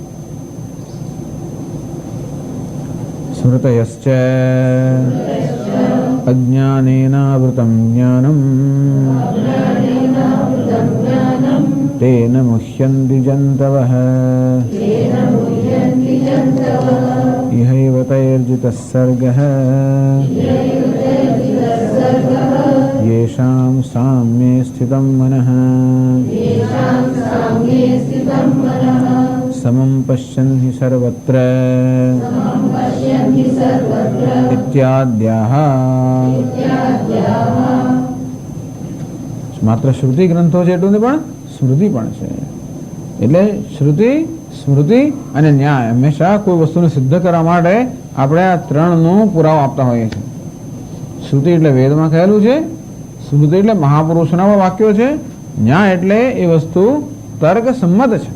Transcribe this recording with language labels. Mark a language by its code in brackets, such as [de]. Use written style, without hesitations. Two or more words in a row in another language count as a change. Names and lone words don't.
[sa] સ્મૃતયશ્ચ અજ્ઞાનેનાવૃતમ જ્ઞાનમ તેન મુહ્યન્તિ જંતવઃ ઇહૈવ તૈર્જિતઃ સર્ગઃ येषां साम्ये स्थितं मनः समं पश्यन् हि सर्वत्र इत्याद्याः. [gu] માત્ર શ્રુતિ ગ્રંથો છે એટલું પણ સ્મૃતિ પણ છે. એટલે શ્રુતિ, સ્મૃતિ અને ન્યાય હંમેશા કોઈ વસ્તુને સિદ્ધ કરવા માટે આપણે આ ત્રણનો પુરાવો આપતા હોઈએ છીએ. શ્રુતિ એટલે વેદમાં કહેલું છે, સ્મૃતિ એટલે મહાપુરુષના વાક્યો છે, ન્યાય એટલે એ વસ્તુ તર્ક સંમત છે.